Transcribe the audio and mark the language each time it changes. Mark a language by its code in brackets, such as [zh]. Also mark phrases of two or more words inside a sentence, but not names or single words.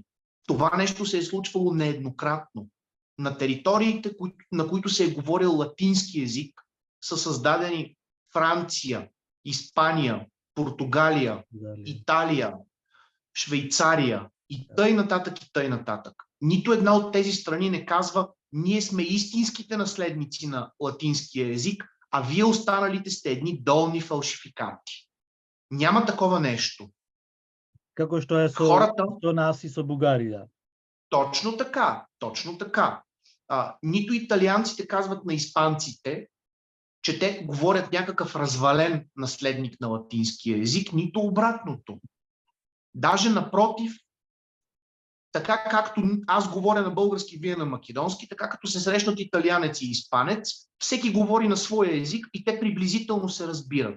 [bg] Това нещо се е случвало нееднократно. На териториите, на които се е говорил латински език, са създадени Франция, Испания, Португалия, Италия, Швейцария и тъй нататък и тъй нататък. Нито една от тези страни не казва, ние сме истинските наследници на латинския език, а вие останалите сте едни долни фалшификати. Няма такова нещо. [mk] Како што е со нас и со Бугарија. [bg] Точно така, точно така. Нито италианците казват на испанците, че те говорят някакъв развален наследник на латинския език, нито обратното. Даже напротив, така както аз говоря на български, вие на македонски, така като се срещнат италианец и испанец, всеки говори на своя език и те приблизително се разбират.